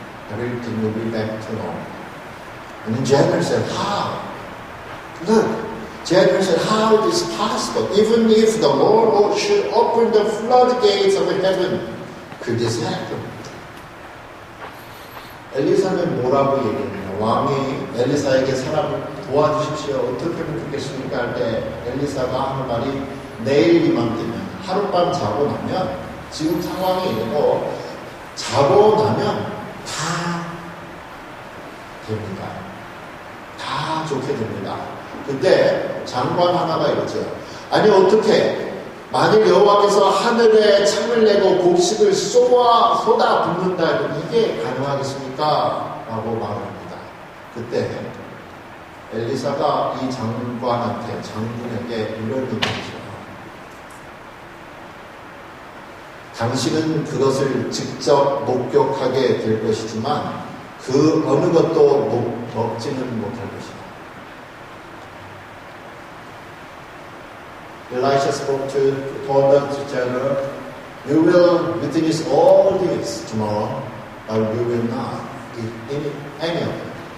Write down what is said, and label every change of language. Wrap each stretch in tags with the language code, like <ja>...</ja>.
<en>Everything will be back to normal. And then Jacob said, how? Look, Jacob said, how is this possible? Even if the Lord should open the floodgates of heaven, could this happen?</en> <ko>엘리사는 뭐라고 얘기했냐? 왕이 엘리사에게 사람을 도와주십시오. 어떻게 하면 좋겠습니까? 할 때 엘리사가 하는 말이 내일 이맘때면 하룻밤 자고 나면 지금 상황이 이러고 자고 나면 다 됩니다. 다 좋게 됩니다. 근데 장관 하나가 이러죠. 아니 어떻게 만일 여호와께서 하늘에 창을 내고 곡식을 쏟아 붓는다면 이게 가능하겠습니까? 라고 말합니다. 그때 엘리사가 이 장군에게 이런 얘기죠. 당신은 그것을 직접 목격하게 될 것이지만 그 어느 것도 먹지는 못할 것이다.</ko> <en>Elisha spoke told the general, you will witness all this tomorrow, but you will not eat any of it.</en>